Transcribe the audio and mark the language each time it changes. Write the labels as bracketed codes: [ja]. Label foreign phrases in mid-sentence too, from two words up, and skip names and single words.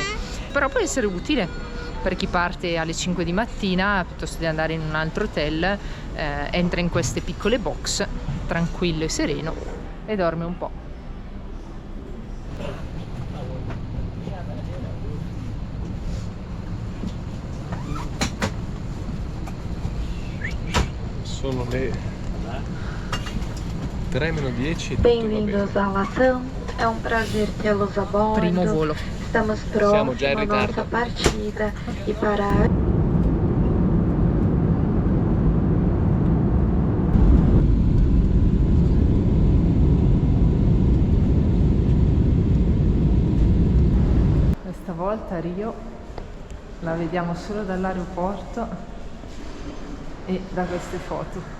[it] Però può essere utile per chi parte alle 5 di mattina, piuttosto di andare in un altro hotel, entra in queste piccole box, tranquillo e sereno, e dorme un po'. Sono le 3:10 e tutto va [pt] Bem-vindos [it] bene. [pt] à Latam. É um prazer tê-los a bordo. [it] Primo volo. [pt] Estamos [it] Siamo già in [pt] próximos à [it] ritardo. [pt] nossa partida e para [it] Questa volta Rio la vediamo solo dall'aeroporto e da queste foto.